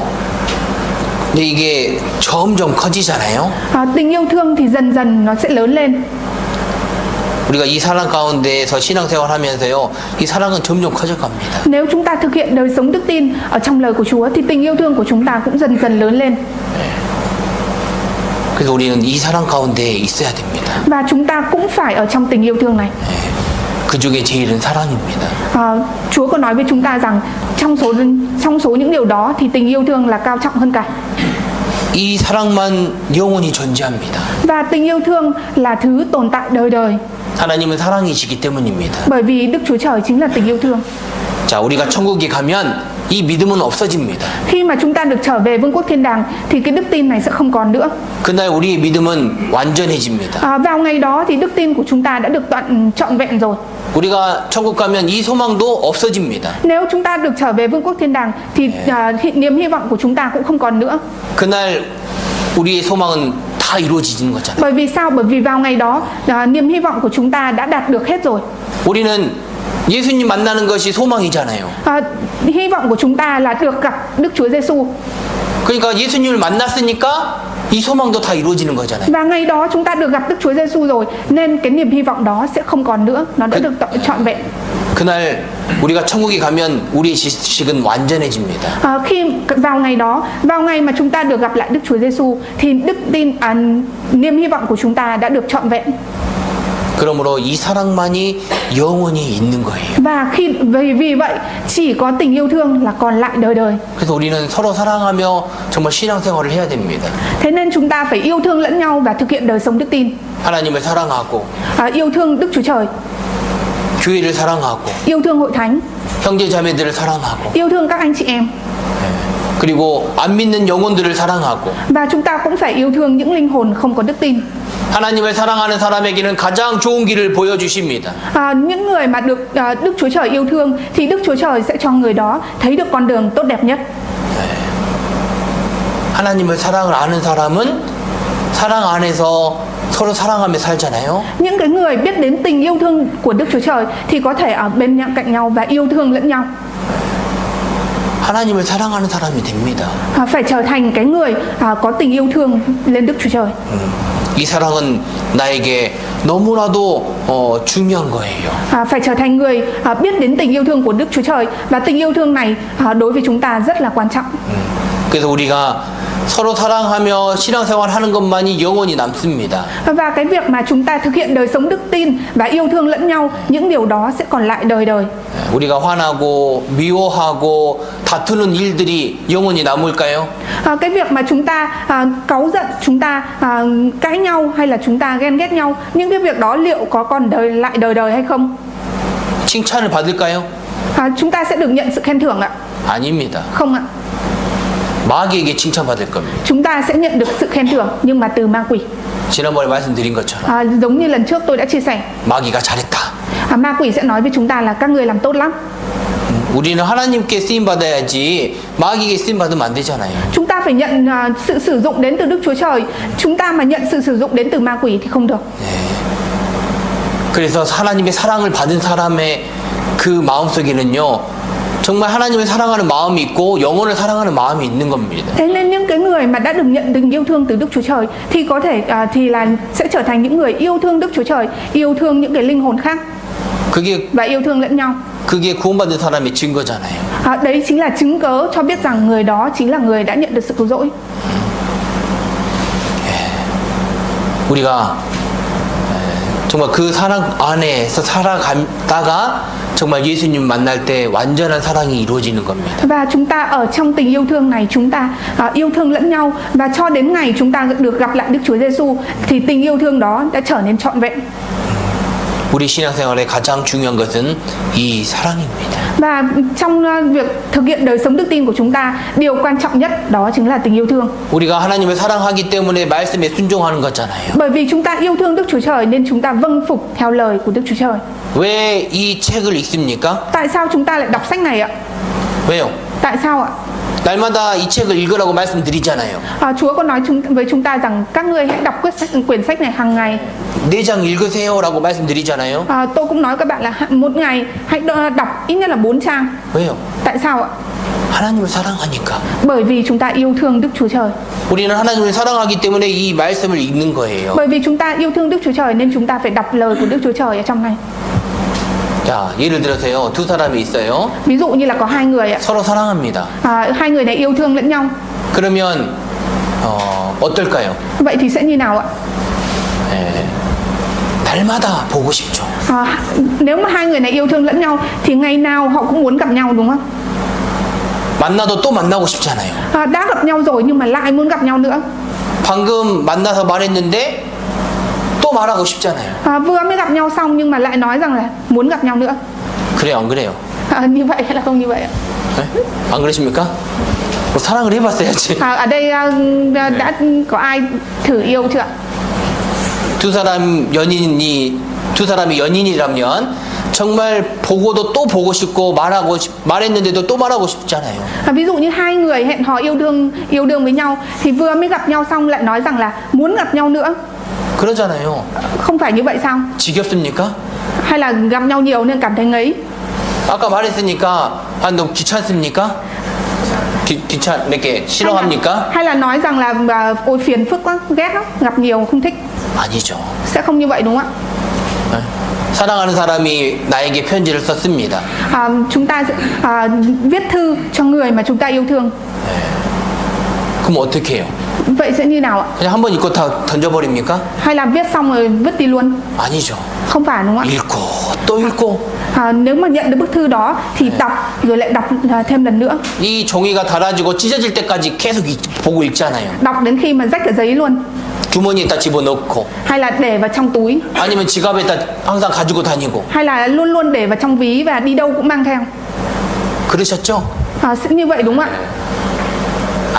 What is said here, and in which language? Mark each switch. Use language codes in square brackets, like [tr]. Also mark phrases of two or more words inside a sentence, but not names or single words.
[ko] 근데 이게 점점 커지잖아요. [vi] Tình yêu thương thì dần dần nó sẽ lớn lên. [ko] 우리가 이 사랑 가운데에서 신앙생활 하면서요, 이 사랑은 점점 커져갑니다. [vi] Nếu chúng ta thực hiện đời sống đức tin ở trong lời của Chúa thì tình yêu thương của chúng ta cũng dần dần lớn lên. [ko] 그래서 우리는 이 사랑 가운데에 있어야 됩니다. [vi] Và chúng ta cũng phải ở trong tình yêu thương này. [ko] 그 중에 제일은 사랑입니다. [vi] Chúa có nói với chúng ta rằng trong số những điều đó thì tình yêu thương là cao trọng hơn cả. [ko] 이 사랑만 영원히 존재합니다. [vi] Và tình yêu thương là thứ tồn tại đời đời. [ko] 하나님은 사랑이시기 때문입니다. [vi] Bởi vì Đức Chúa Trời chính là tình yêu thương. [ko] 자, 우리가 천국에 가면 이 믿음은 없어집니다. [vi] Khi mà chúng ta được trở về vương quốc thiên đàng thì cái đức tin này sẽ không còn nữa. [ko] 그날 우리의 믿음은 완전해집니다. [vi] Vào ngày đó thì đức tin của chúng ta đã được trọn vẹn rồi. [ko] 우리가 천국 가면 이 소망도 없어집니다. [vi] Nếu chúng ta được trở về vương quốc thiên đàng thì niềm hy vọng của chúng ta cũng không còn nữa. [ko] 그날 우리의 소망은 다 이루어지는 거잖아요. [vi] Bởi vì sao? Bởi vì vào ngày đó niềm hy vọng của chúng ta đã đạt được hết rồi. [ko] 우리는 예수님 만나는 것이 소망이잖아요. [vi] Hy vọng của chúng ta là được gặp Đức Chúa Giêsu. [ko] 그러니까 예수님을 만났으니까 이 소망도 다 이루어지는 거잖아요. [vi] Và ngày đó chúng ta được gặp Đức Chúa Giêsu rồi, nên cái niềm hy vọng đó sẽ không còn nữa, nó đã được trọn vẹn. [ko] 그날 우리가 천국에 가면 우리의 지식은 완전해집니다. [vi] Khi vào ngày đó, vào ngày mà chúng ta được gặp lại Đức Chúa Giêsu thì niềm hy vọng của chúng ta đã được trọn vẹn. [ko] 그러므로 이 사랑만이 영원히 있는 거예요. [vi] Và vì vậy chỉ có tình yêu thương là còn lại đời đời. [ko] 그래서 우리는 서로 사랑하며 정말 신앙생활을 해야 됩니다. [vi] Thế nên chúng ta phải yêu thương lẫn nhau và thực hiện đời sống đức tin. [ko] 하나님을 사랑하고 [vi] yêu thương Đức Chúa Trời, [ko] 교회를 사랑하고 [vi] yêu thương hội thánh, [ko] 형제 자매들을 사랑하고 [vi] yêu thương các anh chị em. [ko] 그리고 안 믿는 영혼들을 사랑하고 [vi] Và chúng ta cũng phải yêu thương những linh hồn không có đức tin. [ko] 하나님을 사랑하는 사람에게는 가장 좋은 길을 보여주십니다. [vi] Những người mà được Đức Chúa Trời yêu thương thì Đức Chúa Trời sẽ cho người đó thấy được con đường tốt đẹp nhất. [ko] 하나님을 사랑을 아는 사람은 사랑 안에서 서로 사랑하며 살잖아요. [vi] Những cái người biết đến tình yêu thương của Đức Chúa Trời thì có thể ở bên nhau cạnh nhau và yêu thương lẫn nhau. [ko] 하나님을 사랑하는 사람이 됩니다. [vi] Phải trở thành cái người có tình yêu thương lên Đức Chúa Trời. [ko] 이 사랑은 나에게 너무나도 중요한 거예요. [vi] Phải trở thành người biết đến tình yêu thương của Đức Chúa Trời, và tình yêu thương này đối với chúng ta rất là quan trọng. [ko] 그래서 우리가 서로 사랑하며 신앙생활 하는 것만이 영원히 남습니다. [vi] Và cái việc mà chúng ta thực hiện đời sống đức tin và yêu thương lẫn nhau, những điều đó sẽ còn lại đời đời. [ko] 우리가 화나고 미워하고 다투는 일들이 영원히 남을까요? [vi] Cái việc mà chúng ta cáu giận, chúng ta cãi nhau hay là chúng ta ghen ghét nhau, những cái việc đó liệu có còn lại đời đời hay không? [ko] 칭찬을 받을까요? [vi] Chúng ta sẽ được nhận sự khen thưởng ạ? [ko] 아닙니다. [vi] Không ạ. [ko] 마귀에게 칭찬받을 겁니다. [vi] Chúng ta sẽ nhận được sự khen thưởng, nhưng mà từ ma quỷ. [ko] 지난번에 말씀드린 것처럼 [vi] Giống như lần trước tôi đã chia sẻ, [ko] 마귀가 잘했다. [vi] ma quỷ sẽ nói với chúng ta là các người làm tốt lắm. [ko] 우리는 하나님께 쓰임 받아야지 마귀에게 쓰임 받으면 안 되잖아요. [vi] Chúng ta phải nhận sự sử dụng đến từ Đức Chúa Trời. Chúng ta mà nhận sự sử dụng đến từ ma quỷ thì không được. [ko] 그래서 하나님의 사랑을 받은 사람의 그 마음속에는요, 정말 하나님을 사랑하는 마음이 있고 영혼을 사랑하는 마음이 있는 겁니다. [vi] Thế nên những cái người mà đã được nhận tình yêu thương từ Đức Chúa Trời thì có thể thì là sẽ trở thành những người yêu thương Đức Chúa Trời, yêu thương những cái linh hồn khác và yêu thương lẫn nhau. [ko] 그게 구원받은 사람의 증거잖아요. [vi] Đấy chính là chứng cớ cho biết rằng người đó chính là người đã nhận được sự cứu rỗi. [ko] 우리가 정말 그 사랑 안에서 살아가다가 정말 예수님 만날 때 완전한 사랑이 이루어지는 겁니다. [vi] Và chúng ta ở trong tình yêu thương này, chúng ta yêu thương lẫn nhau, và cho đến ngày chúng ta được gặp lại Đức Chúa Giêsu thì tình yêu thương đó đã trở nên trọn vẹn. [ko] 우리 신앙생활의 가장 중요한 것은 이 사랑입니다. [vi] Và trong việc thực hiện đời sống đức tin của chúng ta, điều quan trọng nhất đó chính là tình yêu thương. [ko] 우리가 하나님을 사랑하기 때문에 말씀에 순종하는 거잖아요. [vi] Bởi vì chúng ta yêu thương Đức Chúa Trời nên chúng ta vâng phục theo lời của Đức Chúa Trời. [ko] 왜 이 책을 읽습니까? [vi] Tại sao chúng ta lại đọc sách này ạ? [ko] 왜요? [vi] Tại sao ạ? [ko] 날마다 이 책을 읽으라고 말씀드리잖아요. [vi] Chúa có nói với chúng ta rằng các ngươi hãy đọc quyển sách này hàng ngày. [ko] 4장 읽으세요라고 말씀드리잖아요. [vi] Tôi cũng nói các bạn là một ngày hãy đọc ít nhất là 4 trang. [ko] 왜요? [vi] Tại sao ạ? [ko] 하나님을 사랑하니까. [vi] Bởi vì chúng ta yêu thương Đức Chúa Trời. [ko] 우리는 하나님을 사랑하기 때문에 이 말씀을 읽는 거예요. [vi] Bởi vì chúng ta yêu thương Đức Chúa Trời nên chúng ta phải đọc lời của Đức Chúa Trời ở trong này. [ko] 자, 예를 들어서요, 두 사람이 있어요. [vi] Ví dụ như là có hai người ạ. [ko] 서로 사랑합니다. [vi] Hai người này yêu thương lẫn nhau. [ko] 그러면 어떨까요? [vi] Vậy thì sẽ như nào ạ? [ko] 날마다 보고 싶죠. [vi] Nếu mà hai người này yêu thương lẫn nhau thì ngày nào họ cũng muốn gặp nhau, đúng không? [ko] 만나도 또 만나고 싶잖아요. [vi] Đã gặp nhau rồi nhưng mà lại muốn gặp nhau nữa. [ko] 방금 만나서 말했는데 또 말하고 싶잖아요. [vi] Vừa mới gặp nhau xong nhưng mà lại nói rằng là muốn gặp nhau nữa. [ko] 그래요, 안 그래요? [vi] Như vậy hay là không như vậy ạ? [ko] 네? 안 그러십니까? 뭐 사랑을 해봤어야지. [vi] Ở đây đã có ai thử yêu chưa ạ? [ko] 두 사람이 연인이라면 정말 보고도 또 보고 싶고 말했는데도 또 말하고 싶잖아요. [vi] Ví dụ như hai người hẹn hò yêu đương với nhau thì vừa mới gặp nhau xong lại nói rằng là muốn gặp nhau nữa. [ko] 그러잖아요. [vi] Không phải như vậy sao? [ko] 지겹습니까? [vi] Hay là gặp nhau nhiều nên cảm thấy ngấy? [ko] 아까 말했으니까 너 귀찮습니까? 귀찮게 싫어합니까? [vi] Hay là nói rằng là ôi phiền phức quá, ghét lắm, gặp nhiều không thích? [ko] 아니죠. [vi] Sẽ không như vậy đúng không ạ? [ko] 사랑하는 사람이 나에게 편지를 썼습니다. [vi] Chúng ta viết thư cho người mà chúng ta yêu thương. [ko] 그럼 어떻게 해요? [vi] Vậy sẽ như nào ạ? [ko] 그냥 한번 읽고 다 던져버립니까? [vi] Hay là viết xong rồi vứt đi luôn? [ko] 아니죠. [vi] Không phải đúng không ạ? [ko] 읽고 또 읽고. [vi] Nếu mà nhận được bức thư đó thì đọc rồi lại đọc thêm lần nữa. [ko] 이 종이가 닳아지고 찢어질 때까지 계속 보고 읽잖아요. [vi] Đọc đến khi mà rách cả giấy luôn. [ko] 주머니에다 집어넣고. [vi] Hay là để vào trong túi. [ko] 아니면 지갑에다 항상 가지고 다니고. [vi] Hay là luôn luôn để vào trong ví và đi đâu cũng mang theo. [ko] 그러셨죠? [vi] Sẽ như vậy đúng không ạ?